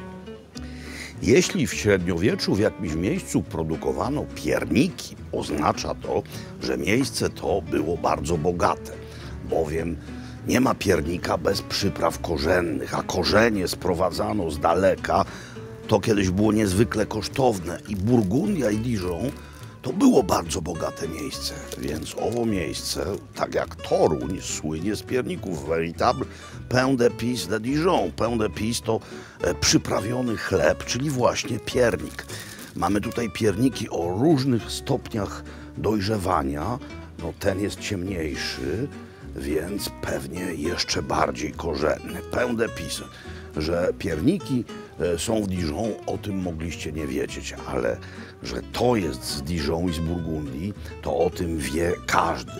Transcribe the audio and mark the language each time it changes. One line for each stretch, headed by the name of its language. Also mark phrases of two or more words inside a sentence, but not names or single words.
Polish: Jeśli w średniowieczu w jakimś miejscu produkowano pierniki, oznacza to, że miejsce to było bardzo bogate, bowiem nie ma piernika bez przypraw korzennych, a korzenie sprowadzano z daleka. To kiedyś było niezwykle kosztowne i Burgundia i Dijon to było bardzo bogate miejsce. Więc owo miejsce, tak jak Toruń, słynie z pierników.
French: Véritable pain d'épices de Dijon. Pain d'épices
Polish: to przyprawiony chleb, czyli właśnie piernik. Mamy tutaj pierniki o różnych stopniach dojrzewania. No, ten jest ciemniejszy, więc pewnie jeszcze bardziej korzenny.
French: Pain d'épices.
Polish: że pierniki są w Dijon, o tym mogliście nie wiedzieć, ale że to jest z Dijon i z Burgundii, to o tym wie każdy.